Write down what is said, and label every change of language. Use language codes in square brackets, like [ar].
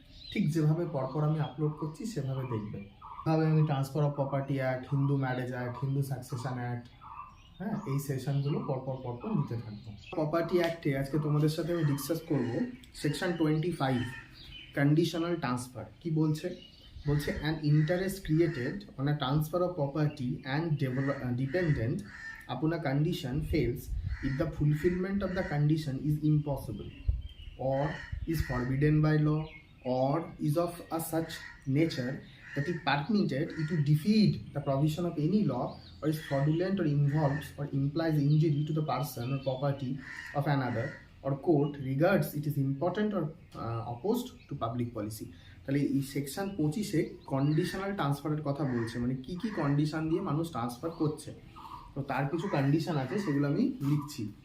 [bn] ঠিক যেভাবে পরপর আমি আপলোড করছি সেভাবে দেখবে। ভাবে আমি transfer of property act, Hindu marriage act, Hindu succession act, হ্যাঁ, এই সেশনগুলো পরপর নিতে থাকবো। প্রপার্টি অ্যাক্টে আজকে তোমাদের সাথে আমি ডিসকাস করব সেকশন 25 কন্ডিশনাল ট্রান্সফার। কি বলছে? বলছে [en] An interest created on a transfer of property and dependent upon a condition fails if the fulfillment of the condition is impossible or is forbidden by law or is of a such nature that it permitted it to defeat the provision of any law or is fraudulent or involves or implies injury to the person or property of another or court regards it is important or opposed to public policy। [bn] তাহলে এই section 25-এ conditional ট্রান্সফারের কথা বলছে, মানে কি কি condition দিয়ে মানুষ ট্রান্সফার করছে। তো তার কিছু কন্ডিশন আছে, সেগুলো আমি লিখছি।